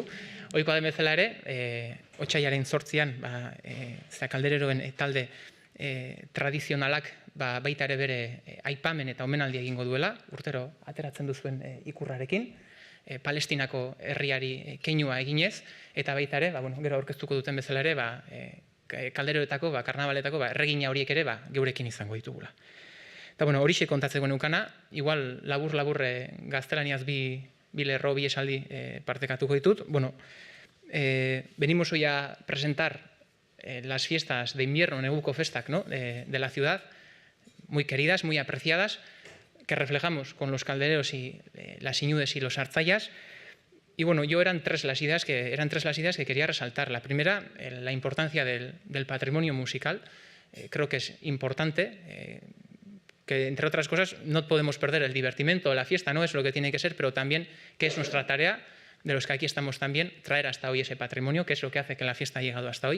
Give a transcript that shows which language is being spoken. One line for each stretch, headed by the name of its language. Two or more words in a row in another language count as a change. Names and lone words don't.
Basque: Ohikoa den bezala ere, otsailaren 8an, Kaldereroen talde tradizionalak baita ere bere aipamen eta omenaldia egingo duela, urtero ateratzen duzuen ikurrarekin, Palestinako herriari keinua eginez, eta baita ere, gero aurkeztuko duten bezala ere, Kaldereroetako, karnabaletako, erregina horiek ere geurekin izango ditugula. Eta horixe kontatzeko neukana, igual labur gaztelaniaz bi lerro, bi esaldi partekatuko ditut.
Spanish: Venimos hoy a presentar las fiestas de invierno,
Basque: neguko festak,
Spanish: de la ciudad, muy queridas, muy apreciadas, que reflejamos con los caldereros y las Iñudes y los Artzaias. Y eran tres las ideas que quería resaltar. La primera, la importancia del patrimonio musical. Creo que es importante, que entre otras cosas no podemos perder el divertimento, la fiesta, no es lo que tiene que ser, pero también que es nuestra tarea, de los que aquí estamos también, traer hasta hoy ese patrimonio, que es lo que hace que la fiesta haya llegado hasta hoy.